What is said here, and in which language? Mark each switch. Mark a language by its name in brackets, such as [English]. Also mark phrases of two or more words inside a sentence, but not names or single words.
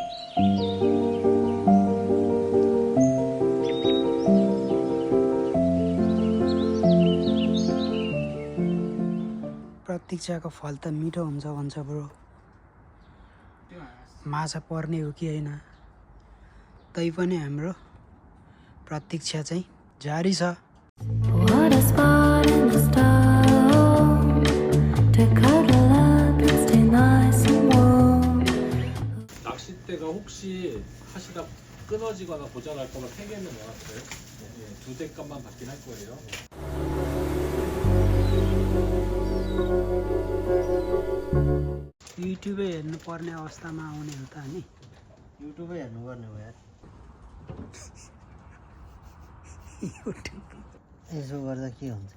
[Nepali] प्रतीक्षाको फल त मिठो हुन्छ भन्छ ब्रो। माछा पर्ने हो कि होइन, तैपनि हाम्रो प्रतीक्षा चाहिँ जारी छ। [Korean] 낚싯대가 혹시 하시다 끊어지거나 고장날 거면 3개는 넣어놨어요. 네, 2대 값만 받긴 할 거예요. [Nepali] युट्युबै हेर्नुपर्ने अवस्थामा आउने हो त हामी। युट्युबै हेर्नुपर्ने हो यार। यसो गर्दा के हुन्छ?